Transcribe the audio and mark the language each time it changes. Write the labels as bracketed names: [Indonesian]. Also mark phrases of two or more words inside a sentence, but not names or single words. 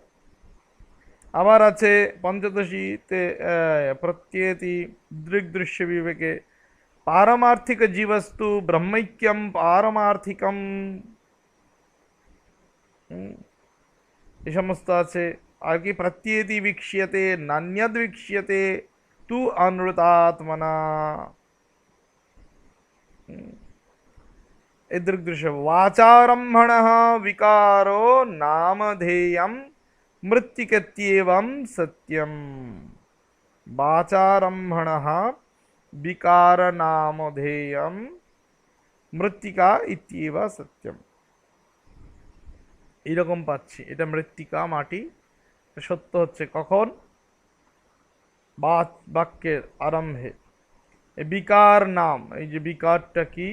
[Bangla] আবার আছে পঞ্চদশীতে প্রত্যেতি দৃগ্দৃশ্য বিবেকে, [Sanskrit] পারমার্থিক জীবস্তু ব্রহ্মৈক্যম পারমার্থিকম, [Bangla] এই সমস্ত আছে। আর কি [Sanskrit] প্রত্যেতি বীক্ষ্যতে নান্যদ বীক্ষ্যতে তু অনৃতাত্মনা, এই দৃগ্দৃশ্য। वाचारम्भण विकारो नामधेयं मृत्तिकत्येवं सत्यम, वाचारम्भण विकार नामधेयं মৃত্তিকা ইত্যেব সত্যম। [Bangla] এইরকম পাচ্ছি, এটা মৃত্তিকা, মাটি। সত্য হচ্ছে কখন? বাক্যের আরম্ভে। বিকার নাম, এই যে বিকারটা কি?